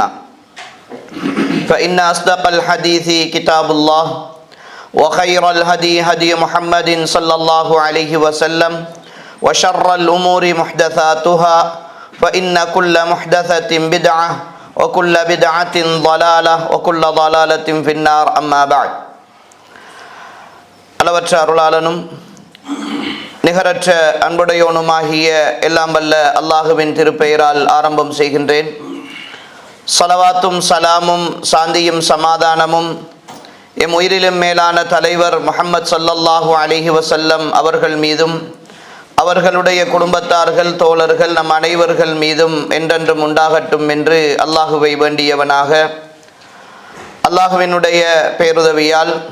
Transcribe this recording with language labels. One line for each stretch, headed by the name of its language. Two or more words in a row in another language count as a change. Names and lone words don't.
Arabic: فإن أصدق الحديث كتاب الله وخير الهدي هدي محمد صلى الله عليه وسلم وشر الأمور محدثاتها فإن كل محدثة بدعة وكل بدعة ضلالة وكل ضلالة في النار. أما بعد.
Tamil: அளவற்ற அருளாளனும் நிகரற்ற அன்புடையோனுமாகிய எல்லாம் வல்ல அல்லாஹுவின் திருப்பெயரால் ஆரம்பம் செய்கின்றேன். ஸலவாத்தும் சலாமும் சாந்தியும் சமாதானமும் எம் உயிரிலும் மேலான தலைவர் முஹம்மது
Arabic: صلى الله عليه وسلم
Tamil: அவர்கள் மீதும் அவர்களுடைய குடும்பத்தார்கள் தோழர்கள் நம் அனைவர்கள் மீதும் என்றென்றும் உண்டாகட்டும் என்று அல்லாஹுவை வேண்டியவனாக அல்லாஹுவினுடைய பேருதவியால்